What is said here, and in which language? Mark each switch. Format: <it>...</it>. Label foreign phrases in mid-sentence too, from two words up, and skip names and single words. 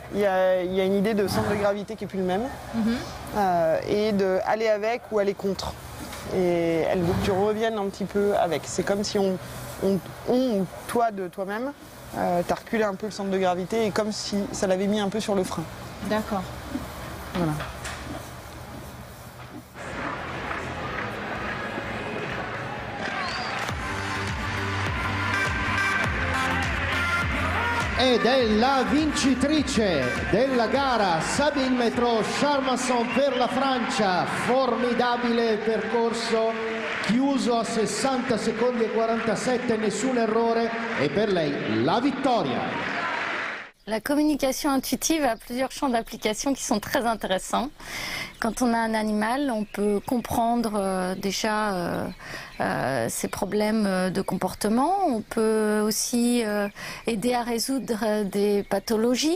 <fr>Il y a une idée de centre de gravité qui est plus le même et de aller avec ou aller contre. Et elle veut que tu reviennes un petit peu avec. C'est comme si on ou toi de toi-même, t'as reculé un peu le centre de gravité et comme si ça l'avait mis un peu sur le frein. D'accord. Voilà.</fr> <it>Ed è la vincitrice della gara, Sabine Metro Charmasson per la Francia. Formidabile percorso, chiuso a 60 secondi e 47, nessun errore e per lei la vittoria.</it> <fr>La communication intuitive a plusieurs champs d'application qui sont très intéressants. Quand on a un animal, on peut comprendre déjà ses problèmes de comportement. On peut aussi aider à résoudre des pathologies.</fr>